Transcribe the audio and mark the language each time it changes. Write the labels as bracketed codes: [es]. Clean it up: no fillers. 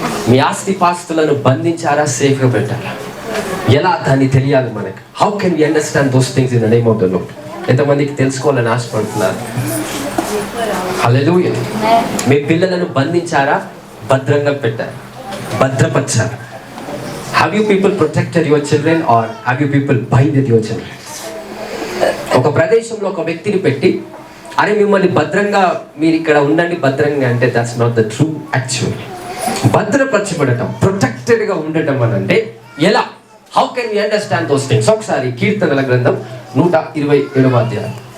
[te] మీ ఆస్తి పాస్తులను బంధించారా, సేఫ్గా పెట్టారా? ఎలా దాన్ని తెలియాలి మనకు? [en] How can we understand those things in the name of the Lord? [te] ఎంతమందికి తెలుసుకోవాలని ఆశపడుతున్నారు? [en] Hallelujah. [te] మీ పిల్లలను బంధించారా, భద్రంగా పెట్టారా, భద్రపరిచారా? [en] Have you people protected your children or have you people binded your children? [te] ఒక ప్రదేశంలో ఒక వ్యక్తిని పెట్టి, అరే మిమ్మల్ని భద్రంగా మీరు ఇక్కడ ఉండండి భద్రంగా అంటే [en] That's not the true actual. [te] భద్రపరచబడటం, ప్రొటెక్టెడ్గా ఉండటం అని అంటే ఎలా? [en] How can we understand those things? [te] ఒకసారి కీర్తనల గ్రంథం 127వ అధ్యాయం.